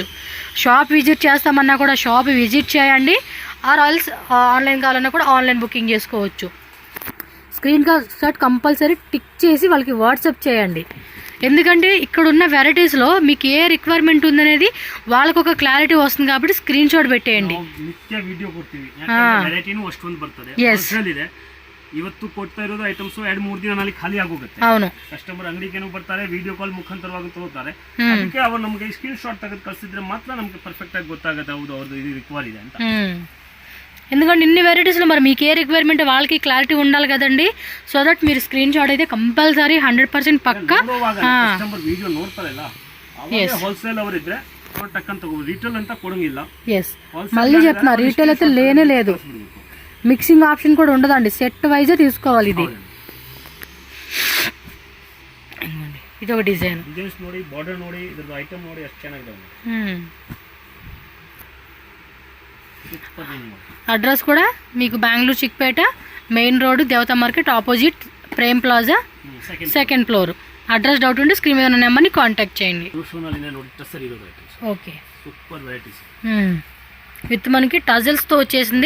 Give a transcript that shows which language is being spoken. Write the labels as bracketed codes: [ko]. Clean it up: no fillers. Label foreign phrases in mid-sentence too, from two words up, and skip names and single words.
[en] shop visit [te] చేస్తామన్నా కూడా [en] shop visit [te] చేయండి. ఆర్ ఆల్స్ ఆన్లైన్ కావాలన్నా కూడా [en] online booking [te] చేసుకోవచ్చు. [en] screen shot compulsory [te] టిక్ చేసి వాళ్ళకి వాట్సాప్ చేయండి. ఎందుకంటే ఇక్కడ ఉన్న వెరైటీస్లో మీకు ఏ రిక్వైర్మెంట్ ఉందనేది వాళ్ళకు ఒక క్లారిటీ వస్తుంది కాబట్టి [en] screen shot [te] పెట్టేయండి. [kn] ಇವತ್ತು ಕೊಡ್ತಾ ಇರೋದು ಐಟಮ್ಸ್ 2-3 ದಿನದಲ್ಲಿ ಖಾಲಿ ಆಗೋಗುತ್ತೆ. [te] అవును, [kn] ಕಸ್ಟಮರ್ ಅಂಗಡಿಗೆ ಬರ್ತಾರೆ, [en] video call [kn] ಮುಖಾಂತರವಾಗಿ ತಗೋತಾರೆ. ಅದಕ್ಕೆ ಅವರು ನಮಗೆ [en] screen shot [kn] ತೆಗೆದು ಕಳಿಸಿದ್ರೆ ಮಾತ್ರ ನಮಗೆ ಪರ್ಫೆಕ್ಟ್ ಆಗಿ ಗೊತ್ತಾಗುತ್ತೆ, ಹೌದು ಅವ್ರದ್ದು ಇದು ರಿಕ್ವೈರ್ ಇದೆ ಅಂತ. [te] ఎందుకంటే ఇన్ని వెరైటీస్లో మరి మీకు ఏ రిక్వైర్మెంట్ వాళ్ళకి క్లారిటీ ఉండాలి కదండి. [en] so that [te] మీరు [en] screen shot [te] అయితే కంపల్సరీ 100% పక్కా. [en] customer video [kn] ನೋಡ್ತಾರಲ್ಲ, ಹೋಲ್ಸೇಲ್ ಅವರಿದ್ರೆ ಟಕ್ಕಂತ ರಿಟೇಲ್ ಅಂತ ಕೊಡಂಗಿಲ್ಲ. [te] మళ్ళీ చెప్తున్నా, రీటైల్ అయితే లేనే లేదు. [en] mixing option [te] కూడా ఉండదండి, సెట్ వైజే తీసుకోవాలి. ఇది ఒక డిజైన్ [kn] ನೋಡಿ, బార్డర్ ನೋಡಿ, ಇದರ ಐಟಮ್ ನೋಡಿ ಎಷ್ಟು ಚೆನ್ನಾಗಿದೆ. [te] అడ్రస్ కూడా మీకు బెంగళూరు చిక్పేట మెయిన్ రోడ్, దేవతా మార్కెట్ ఆపోజిట్, ప్రేమ్ ప్లాజా, [en] 2nd floor. address doubt [te] ఉంటే స్క్రీన్ మీద ఉన్న నెంబర్ని కాంటాక్ట్ చేయండి. ఓకే. విత్ మనకి టజల్స్తో వచ్చేసింది.